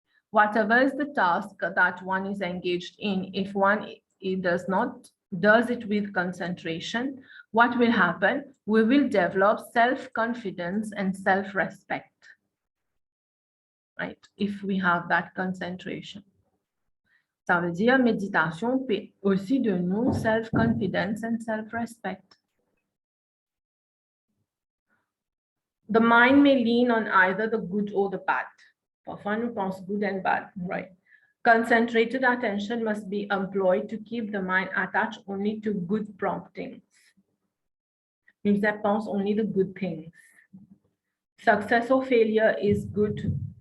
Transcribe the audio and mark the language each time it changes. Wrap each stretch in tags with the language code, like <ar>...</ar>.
<en>Whatever is the task that one is engaged in, if one does it with concentration, what will happen? We will develop self-confidence and self-respect, right? If we have that concentration.</en> <fr>Ça veut dire méditation peut aussi donner</fr> <en>self-confidence and self-respect. The mind may lean on either the good or the bad.</en> <fr>Parfois, nous pensons</fr> <en>good and bad, right? Concentrated attention must be employed to keep the mind attached only to good promptings. Means that pense only the good things. Success or failure is good.</en>